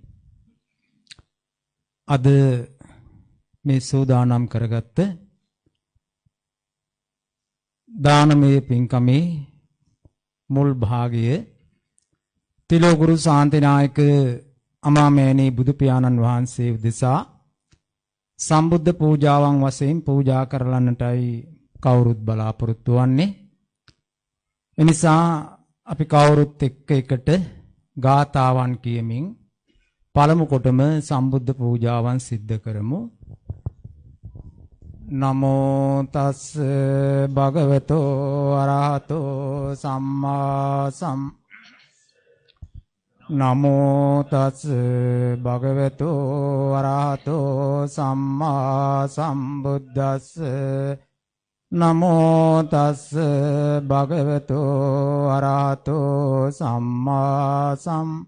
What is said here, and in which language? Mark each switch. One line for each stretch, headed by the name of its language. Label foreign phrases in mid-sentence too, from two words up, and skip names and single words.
Sinhala: අද මේ සෝදානම් කරගත්ත දානමය පින්කමේ මුල් භාගය තිලෝගුරු ශාන්තිනායක අමාමෑණී බුදු පියාණන් වහන්සේ උදෙසා සම්බුද්ධ පූජාවන් වශයෙන් පූජා කරලන්නටයි කවුරුත් බලාපොරොත්තු වන්නේ. එනිසා අපි කවුරුත් එක්ක එකට ගාථාවන් කියමින් පළමු කොටම සම්බුද්ධ පූජාවන් සිද්ධ කරමු.
Pali: නමෝ තස් භගවතෝ අරහතෝ සම්මා නමෝ තස් භගවතෝ අරහතෝ සම්මා සම්බුද්දස්ස නමෝ තස් භගවතෝ අරහතෝ සම්මා